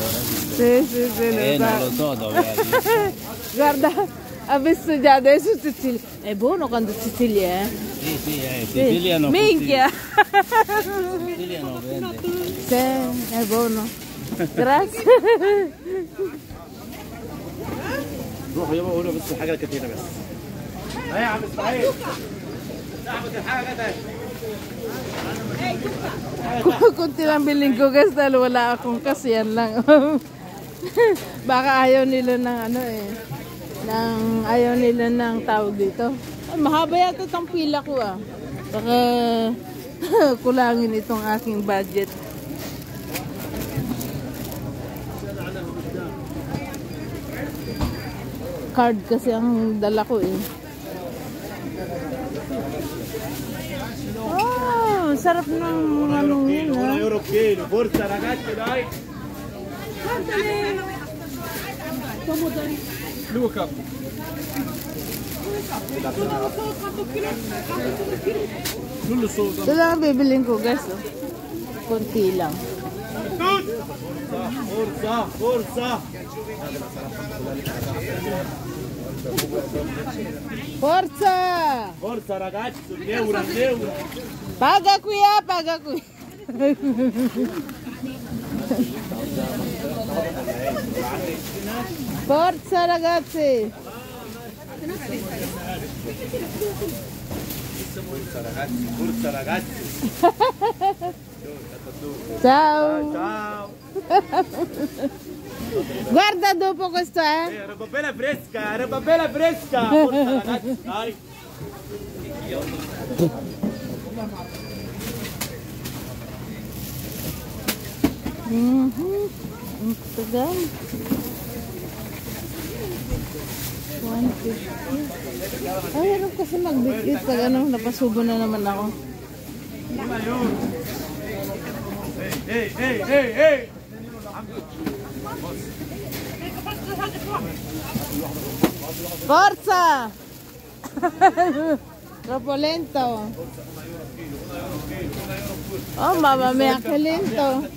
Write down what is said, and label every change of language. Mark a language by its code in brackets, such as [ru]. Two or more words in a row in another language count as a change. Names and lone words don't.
[it] Sì, Non lo so dove arriva. Guarda, ha visto già adesso Sicilia. È buono quando Sicilia, eh? Sì, Sicilia no. Minchia. Sicilia no vende. Sì, è buono. Grazie. [ar] روح يابا قول له بس الحاجه الكتيره بس. ايه يا عم اسماعيل. احمد الحاجه ده. [tl] Kunti lang biling ko guys dahil wala akong kasiyan lang. Baka ayaw nila ng ano eh. Ayaw nila ng tawag dito. Ay, mahaba yata itong pila ko ah. Baka kulangin itong aking budget. Card kasi ang dala ko eh. Oh, sarap ng anong yun [it] 1 ah. euro chilo. Forza ragazzi dai. Luca. Non lo so. [tl] Ito lang ang bibiling ko guys. Oh. Konti lang. [it] Forza. Forza! Forza ragazzi, un euro. Paga qui ah, paga qui. Forza ragazzi. Forza ragazzi. Ciao. Ciao. Guarda dopo questo Roba bella fresca. Forza ragazzi, dai. [tl] Ang tagal. 150. Ay, hirap kasi magbitbit pag ano, napasubo na naman ako. Hey. [it] Forza! Troppo lento. Oh, mamma mia, che lento.